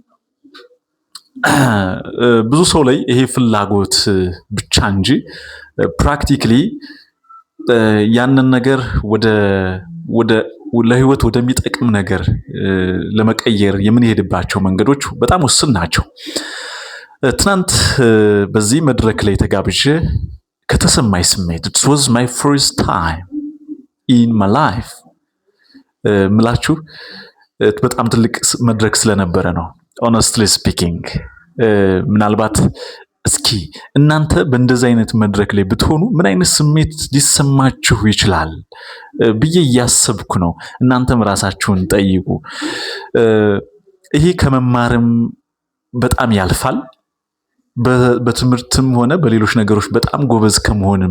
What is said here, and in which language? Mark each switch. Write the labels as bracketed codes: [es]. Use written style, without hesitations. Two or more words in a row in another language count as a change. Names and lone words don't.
[am] ብዙ ሰው ላይ ይሄ ፍላጎት ብቻ እንጂ ፕራክቲካሊ ያንን ነገር ወደ ለህይወት ወደሚጠቅም ነገር ለመቀየር የምንሄድባቸው መንገዶች በጣም ውስን ናቸው። ትናንት በዚህ መድረክ ላይ ተጋብዤ ከተሰማኝ ስሜት [en] it was my first time in my life [am] ምላችሁ በጣም ትልቅ መድረክ ስለነበረ ነው። [en] honestly speaking [am] ምናልባት እስኪ እናንተ በእንደዚህ አይነት መድረክ ላይ ብትሆኑ ምን አይነት ስሜት ሊሰማችሁ ይችላል ብዬ እያሰብኩ ነው። እናንተም ራሳችሁን ጠይቁ። ይሄ ከመማርም በጣም ያልፋል። በትምህርትም ሆነ በሌሎች ነገሮች በጣም ጎበዝ ከመሆንም